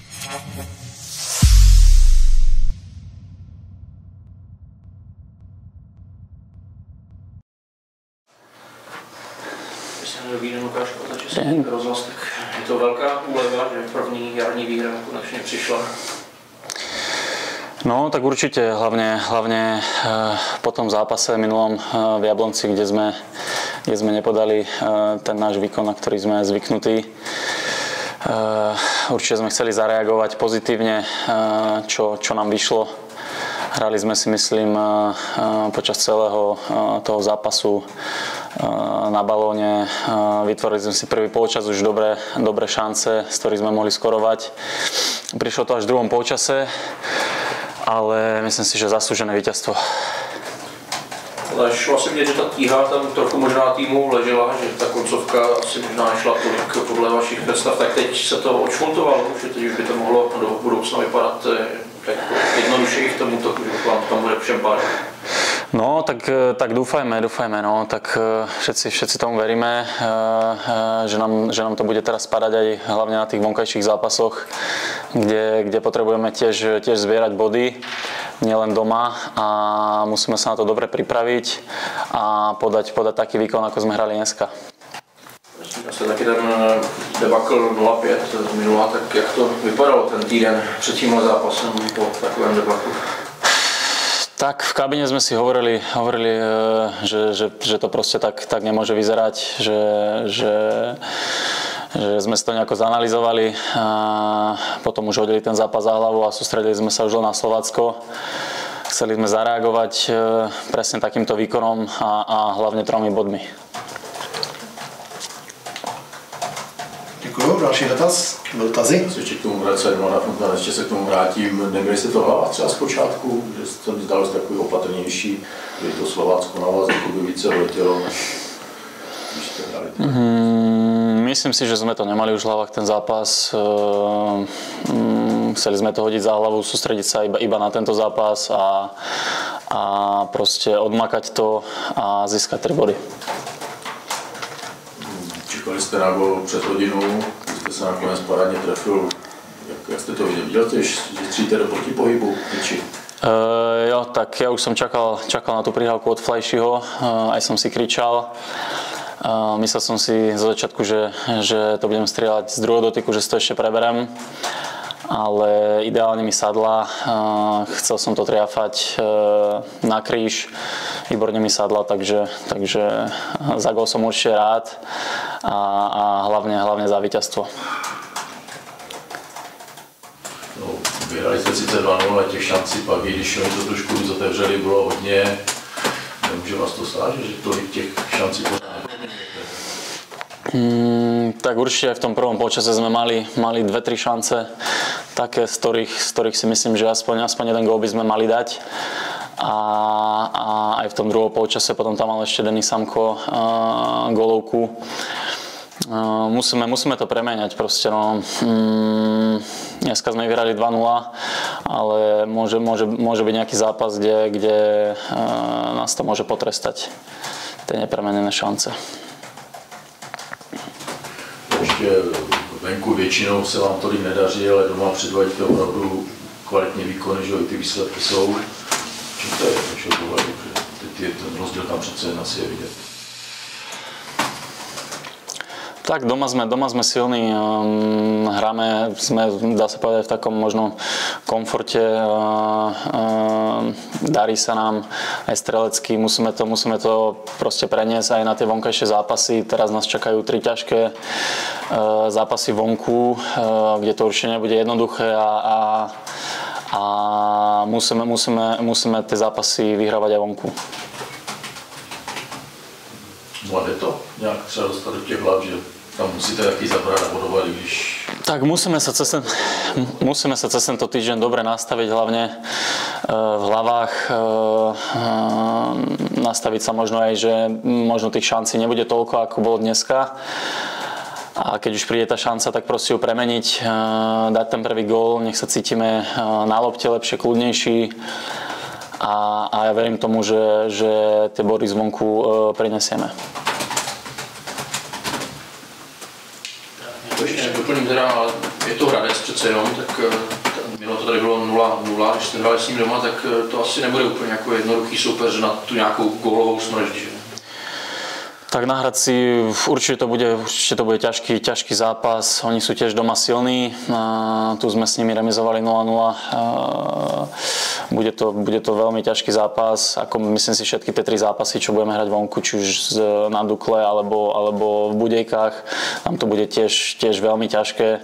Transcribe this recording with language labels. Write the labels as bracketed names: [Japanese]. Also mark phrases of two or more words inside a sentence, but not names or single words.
[Czech] Dobrý den, Lukáš, za Český rozhlas, tak je to velká úleva, že první jarní výhra konečne prišla. [Slovak] No, tak určite, hlavne po tom zápase minulom v Jablonci, kde sme nepodali ten náš výkon, na ktorý sme zvyknutí. Určite sme chceli zareagovať pozitívne, čo nám vyšlo. Hrali sme si, myslím, počas celého toho zápasu na balóne. Vytvorili sme si prvý polčas už dobré šance, z ktorých sme mohli skorovať. Prišlo to až v druhom polčase, ale myslím si, že zaslúžené víťazstvo. [Czech] Ale šlo si vidět, že ta tíha tam trochu možná týmu ležela, že ta koncovka asi možná nešla tolik podle vašich představ, tak teď se to odšmontovalo, že teď už by to mohlo do budoucna vypadat jednodušeji v tom útoku, že vám tam bude všem pár. No, [Slovak] tak dúfajme, no, tak všetci tomu veríme, že nám to bude teraz spadať aj hlavne na tých vonkajších zápasoch, kde potrebujeme tiež zbierať body, nielen doma, a musíme sa na to dobre pripraviť a podať taký výkon, ako sme hrali dneska. [Czech] Asi taky ten debakl 0-5 z minula, tak jak to vypadalo ten týden před tímhle zápasem po takovém debaklu? [Slovak] Tak v kabine sme si hovorili, že to proste tak nemôže vyzerať, že sme si to nejako zanalizovali a potom už hodili ten zápas za hlavu a sústredili sme sa už len na Slovácko. Chceli sme zareagovať presne takýmto výkonom a hlavne 3 bodmi. [Czech] Děkuju. Další dotaz? Dotazy? Ještě k tomu vracet, ještě se k tomu vrátím. Nebyli jste to hlava třeba zpočátku, že jste mi zdalo takový opatrnější, že to Slovácko na vás jako by více letělo, když jste hrali? [Slovak] Myslím si, že sme to nemali už v hlavách ten zápas. Chceli sme to hodiť za hlavu, sústrediť sa iba na tento zápas a proste odmakať to a získať 3 body. [Czech] Čekali jste na gól před hodinou, když jste se nakonec parádně trefil. Jak jste to viděl? Viděl jste, že stříte do protipohybu? [Slovak] Jo, tak ja už som čakal na tú prihrávku od Flajšiho, aj som si kričal. Myslel som si zo začiatku, že to budem strieľať z druhého dotyku, že si to ešte preberem, ale ideálne mi sadla. Chcel som to triafať na kríž, výborne mi sadla, takže za gól som určite rád a hlavne za víťazstvo. No, [Czech] vyhrali jste sice 2-0, ale těch šancí pak, i když oni to trošku víc otevřeli, bylo hodně. Nemůže vás to stát, že tolik těch šancí pořád? [Slovak] Tak určite aj v tom prvom polčase sme mali 2-3 šance, také, z ktorých si myslím, že aspoň jeden gól by sme mali dať. A aj v tom druhom polčase potom tam mal ešte Denis Samko gólovku. Musíme to premeniať proste, no. Dneska sme vyhrali 2-0, ale môže byť nejaký zápas, kde nás to môže potrestať, tie nepremenené šance. [Czech] Ještě venku většinou se vám tolik nedaří, ale doma předvádíte opravdu kvalitní výkony, že ty výsledky jsou. Čím to je, vašeho pohledu, že ten rozdíl tam přece jen asi je vidět? [Slovak] Tak doma sme silní, hráme, sme, dá sa povedať, v takom možno komforte, darí sa nám aj strelecky, musíme to proste preniesť aj na tie vonkajšie zápasy. Teraz nás čakajú 3 ťažké zápasy vonku, kde to určite nebude jednoduché a musíme tie zápasy vyhrávať aj vonku. [Czech] Zvládne to nějak třeba dostat do těch hlav, že tam musíte taky zabrať a bodovať, když... [Slovak] Tak musíme sa cez tento týždeň dobre nastaviť, hlavne v hlavách, nastaviť sa možno aj, že možno tých šancí nebude toľko, ako bolo dneska. A keď už príde tá šanca, tak proste ju premeniť, dať ten prvý gól, nech sa cítime na lopte lepšie, kľudnejší. A ja verím tomu, že tie body zvonku prinesieme. [Czech] Ještě doplním teda, ale je to Hradec přece jenom, tak minulé to tady bylo 0-0, když jste hráli s ním doma, tak to asi nebude úplně jako jednoduchý soupeř na tu nějakou gólovou smršť, že? [Slovak] Tak nahrať si, určite to bude ťažký zápas. Oni sú tiež doma silní. Tu sme s nimi remizovali 0-0. Bude to veľmi ťažký zápas. Ako myslím si všetky tie 3 zápasy, čo budeme hrať vonku, či už na Dukle alebo v Budejkách, tam to bude tiež veľmi ťažké.